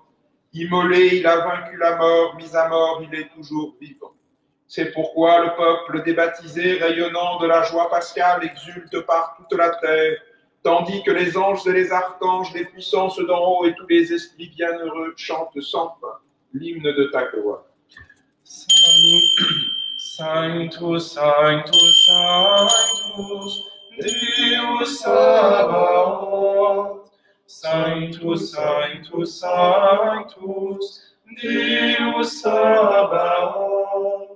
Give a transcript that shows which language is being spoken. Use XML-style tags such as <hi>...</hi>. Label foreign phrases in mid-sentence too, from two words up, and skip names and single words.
<fr>Immolé, il a vaincu la mort, mis à mort, il est toujours vivant. C'est pourquoi le peuple débaptisé, rayonnant de la joie pascale, exulte par toute la terre, tandis que les anges et les archanges, les puissances d'en haut et tous les esprits bienheureux chantent sans fin l'hymne de ta gloire.</fr> <la>Sanctus, Sanctus, Sanctus, Deus Sabaoth. Sanctus, Sanctus, Sanctus, Deus Sabaoth.</la>